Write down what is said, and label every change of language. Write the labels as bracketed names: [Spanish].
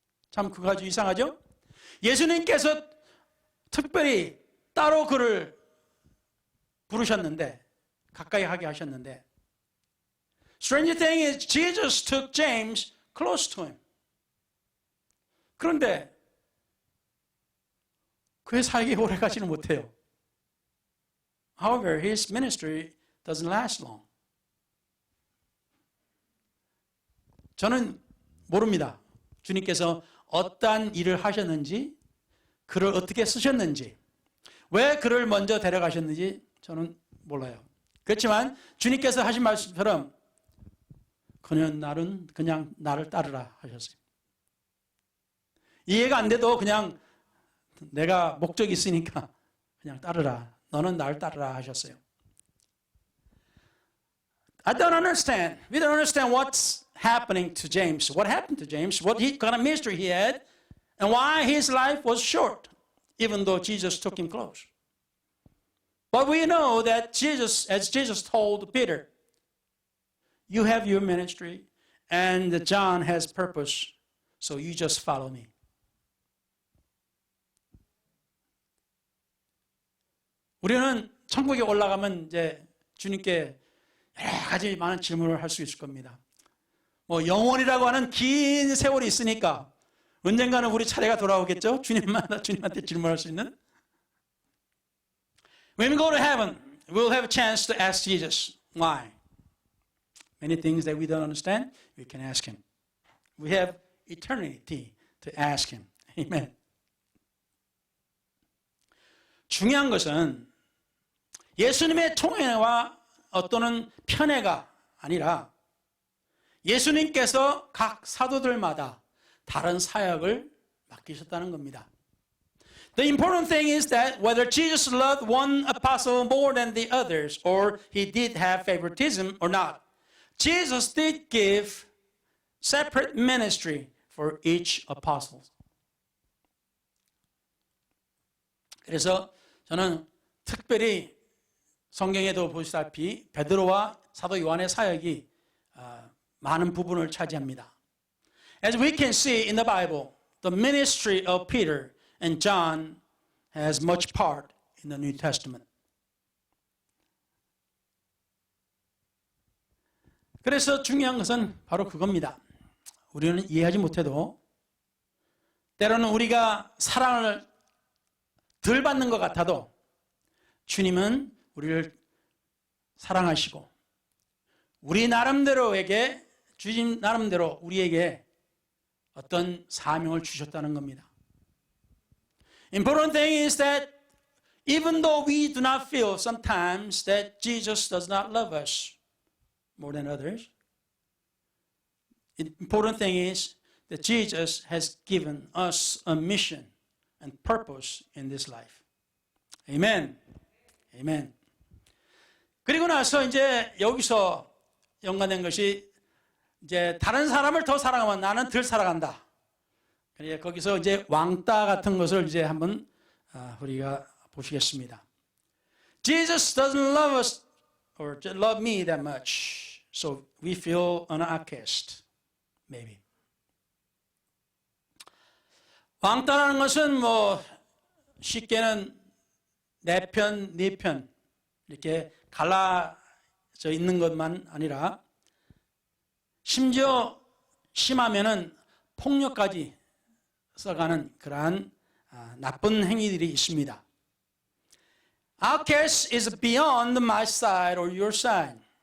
[Korean] 참 그거 아주 이상하죠? 예수님께서 특별히 따로 그를 부르셨는데, 가까이 하게 하셨는데, [English] strange thing is Jesus took James close to him. [Korean] 그런데 그의 사역이 오래 가지는 못해요. [English] However, his ministry doesn't last long. [Korean] 저는 모릅니다. 주님께서 어떠한 일을 하셨는지, 그를 어떻게 쓰셨는지, 왜 그를 먼저 데려가셨는지 저는 몰라요. 그렇지만 주님께서 하신 말씀처럼 그는 그냥 나를 따르라 하셨어요. 이해가 안 돼도 그냥 내가 목적이 있으니까 그냥 따르라. 너는 나를 따르라 하셨어요. [English] I don't understand. We don't understand what's happening to James. What happened to James? What kind of ministry he had, and why his life was short, even though Jesus took him close. But we know that Jesus, as Jesus told Peter, you have your ministry, and John has purpose, so you just follow me. [Korean] 우리는 천국에 올라가면 이제 주님께 여러 가지 많은 질문을 할 수 있을 겁니다. 뭐 영원이라고 하는 긴 세월이 있으니까 언젠가는 우리 차례가 돌아오겠죠? 주님한테 질문할 수 있는. [English] When we go to heaven, we'll have a chance to ask Jesus why. Many things that we don't understand, we can ask him. We have eternity to ask him. Amen. [Korean] 중요한 것은 예수님의 총애와 어떤 편애가 아니라 예수님께서 각 사도들마다 다른 사역을 맡기셨다는 겁니다. [English] The important thing is that whether Jesus loved one apostle more than the others, or he did have favoritism or not, Jesus did give separate ministry for each apostle. [Korean] 그래서 저는 특별히 성경에도 보시다시피 베드로와 사도 요한의 사역이 많은 부분을 차지합니다. [English] As we can see in the Bible, the ministry of Peter and John has much part in the New Testament. [Korean] 그래서 중요한 것은 바로 그겁니다. 우리는 이해하지 못해도 때로는 우리가 사랑을 덜 받는 것 같아도 주님은 우리를 사랑하시고 우리 나름대로에게 주님 나름대로 우리에게 어떤 사명을 주셨다는 겁니다. [English] Important thing is that even though we do not feel sometimes that Jesus does not love us more than others, the important thing is that Jesus has given us a mission and purpose in this life. Amen. Amen. [Korean] 그리고 나서 이제 여기서 연관된 것이 이제 다른 사람을 더 사랑하면 나는 덜 사랑한다. 그러니까 거기서 이제 왕따 같은 것을 이제 한번 우리가 보시겠습니다. [English] Jesus doesn't love us or love me that much, so we feel an outcast, maybe. [Korean] 왕따라는 것은 뭐 쉽게는 내 편, 네 편 이렇게 갈라져 있는 것만 아니라 심지어 심하면은 폭력까지 써가는 그러한 나쁜 행위들이 있습니다. [English] Outcast is beyond my side or your side.